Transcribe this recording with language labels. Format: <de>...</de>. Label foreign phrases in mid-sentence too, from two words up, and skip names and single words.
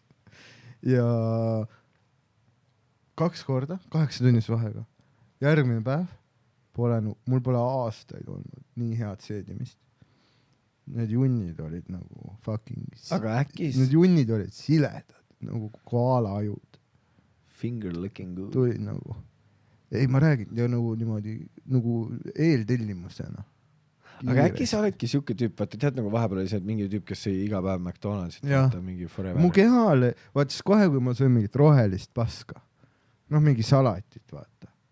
<et>Ja 2 korda, 8-tunnise vahega. Järgmine päev mul pole aastaid olnud nii head seedimist. Need junnid olid nagu fucking... Aga äkki... Need junnid olid siledad, nagu koala ajud.</et> <en>Finger looking good.</en> <et>Tulid nagu... Ei, ma räägin ja nagu niimoodi nagu eeltellimusena. Aga äkki sa oledki siuke tüüp, vaata tead nagu vahepeal oli see, et mingi tüüp, kes sõi iga päev McDonald'sit, vaata mingi forever. Mu kehale, vaata siis kohe, kui ma sõin mingit rohelist paska, noh mingi salatit, vaata.</et>